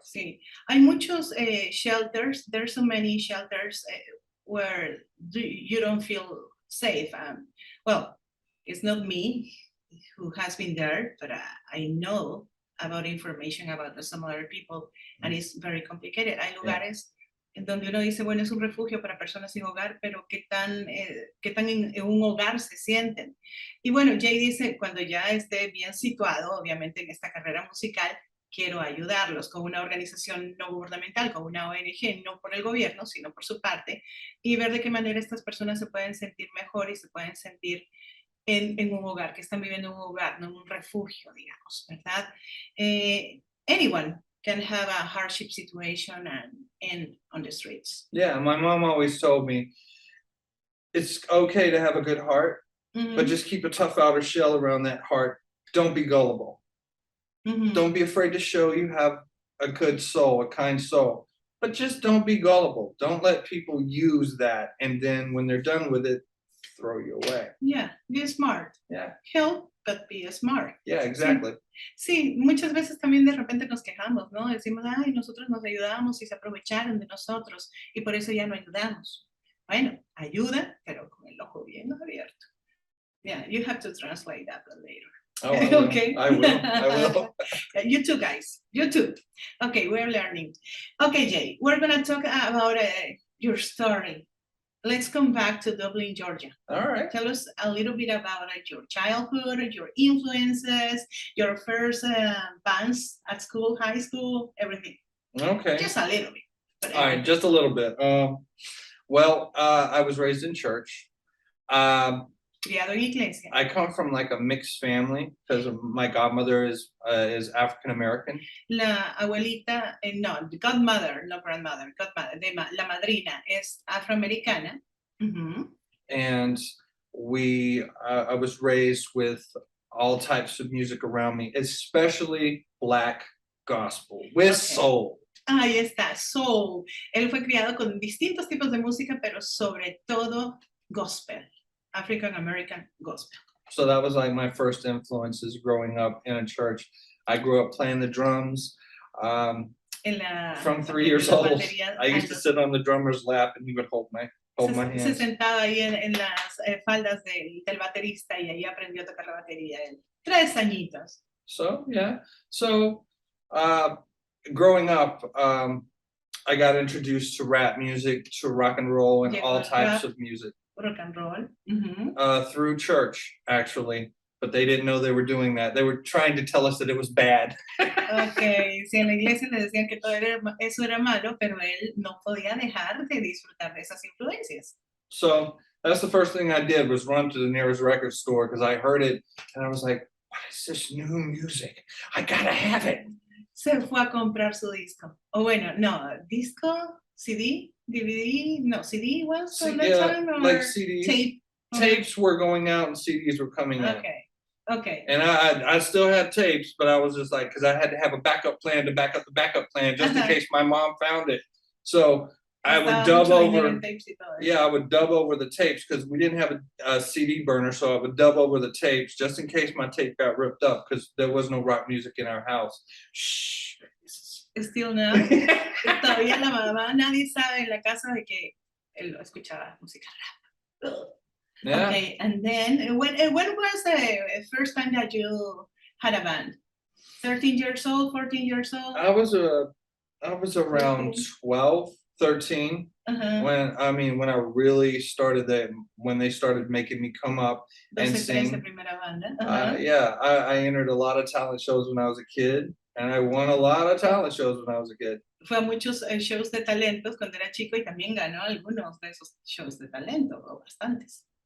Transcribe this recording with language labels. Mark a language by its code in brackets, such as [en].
[es] Sí, hay muchos [en] shelters. There's so many shelters where you don't feel safe. Well, it's not me who has been there, but I know about information about some other people, and it's very complicated. [es] Hay lugares en donde uno dice, bueno, es un refugio para personas sin hogar, pero qué tan en un hogar se sienten. Y bueno, Jay dice, cuando ya esté bien situado, obviamente en esta carrera musical, quiero ayudarlos con una organización no gubernamental, con una ONG, no por el gobierno, sino por su parte, y ver de qué manera estas personas se pueden sentir mejor y se pueden sentir en un hogar, que están viviendo en un hogar, no en un refugio, digamos, ¿verdad? [en] Anyone can have a hardship situation and on the streets. Yeah, my mom always told me, it's okay to have a good heart, but just keep a tough outer shell around that heart. Don't be gullible. Don't be afraid to show you have a good soul, a kind soul, but just don't be gullible. Don't let people use that, and then when they're done with it, throw you away. Yeah, be smart. Yeah. Help, but be smart. Yeah, exactly. [es] Sí, muchas veces también de repente nos quejamos, ¿no? Decimos, ay, nosotros nos ayudamos y se aprovecharon de nosotros y por eso ya no ayudamos. Bueno, ayuda, pero con el ojo bien abierto. [en] Yeah, you have to translate that later. Oh, I will. Okay. I will. You too, guys. You too. Okay, we're learning. Okay, Jay, we're going to talk about your story. Let's come back to Dublin, Georgia. All right. Tell us a little bit about your childhood, your influences, your first bands at school, high school, everything. Okay. Just a little bit. All right, just a little bit. Well, I was raised in church. [es] Criado en iglesia. [en] I come from like a mixed family because my godmother is African American. [es] La abuelita, no, godmother, [en] no grandmother, [es] godmother, la madrina es afroamericana. [en] And I was raised with all types of music around me, especially Black gospel with soul. [es] Ahí está, soul. Él fue criado con distintos tipos de música, pero sobre todo gospel. [en] African American gospel. So that was like my first influences growing up in a church. I grew up playing the drums. From 3 years old, I used to sit on the drummer's lap and he would hold my hands. [es] Se sentaba ahí en las faldas del baterista y ahí aprendió a tocar la batería. 3 añitos. [en] So, yeah. So, growing up, I got introduced to rap music, to rock and roll, and all types of music. Rock and roll. Through church, actually, but they didn't know they were doing that. They were trying to tell us that it was bad. [es] Okay, sí, en la iglesia le decían que todo eso era malo, pero él no podía dejar de disfrutar de esas influencias. [en] So that's the first thing I did, was run to the nearest record store because I heard it and I was like, what is this new music? I gotta have it. [es] Se fue a comprar su disco. O bueno, no, disco, CD, DVD, no, CD [en] was on that time, or like CDs. Tape. Tapes were going out and CDs were coming in. Okay. And I still had tapes, but I was just like, because I had to have a backup plan to back up the backup plan just in case my mom found it. So I would dub over. Yeah, I would dub over the tapes because we didn't have a CD burner, so I would dub over the tapes just in case my tape got ripped up because there was no rock music in our house. Shh. Still now. [es] Todavía la mamá, nadie sabe en la casa de que él escuchaba música rap. [en] Yeah. Okay, and then when was the first time that you had a band? 13 years old, 14 years old? I was around 12, 13 when I really started when they started making me come up and sing. [es] Primera banda. [en] Yeah, I entered a lot of talent shows when I was a kid. And I won a lot of talent shows when I was a kid. [es] Fue a muchos shows de talentos cuando era chico y también ganó algunos de esos shows de talento, o bastantes.